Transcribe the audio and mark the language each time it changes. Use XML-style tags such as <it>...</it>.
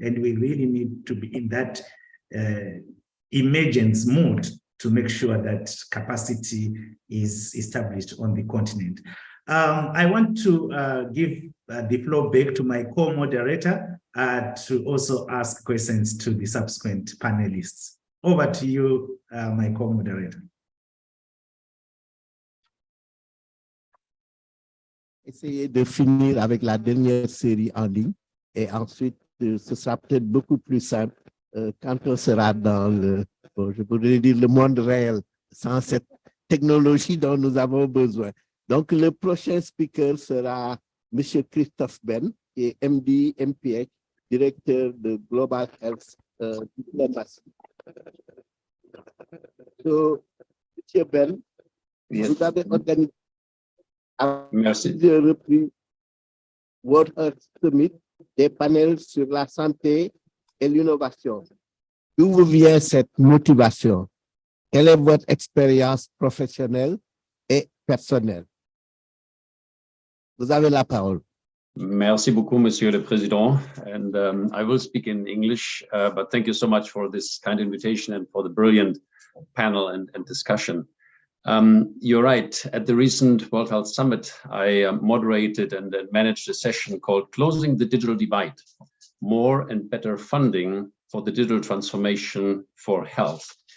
<en>And we really need to be in that emergence mode to make sure that capacity is established on the continent. I want to give the floor back to my co-moderator to also ask questions to the subsequent panelists. Over to you, my co-moderator.</en> <fr>Essayez de finir avec la dernière série en ligne et ensuite ce sera peut-être beaucoup plus simple quand on sera dans bon, je pourrais dire le monde réel, sans cette technologie dont nous avons besoin. Donc, le prochain speaker sera M. Christophe Ben, qui est MD, MPH, directeur de Global Health Diplomacy.</fr> <en>So, M.</en> <fr>Ben, vous avez organisé à plusieurs reprises World Health Summit, des panels sur la santé et l'innovation. D'où vous vient cette motivation? Quelle est votre expérience professionnelle et personnelle? Vous avez la parole. Merci beaucoup, Monsieur le Président.</fr> <en>And I will speak in English, but thank you so much for this kind invitation and for the brilliant panel and discussion. You're right. At the recent World Health Summit, I moderated and managed a session called Closing the Digital Divide, More and Better Funding for the Digital Transformation for Health.</en>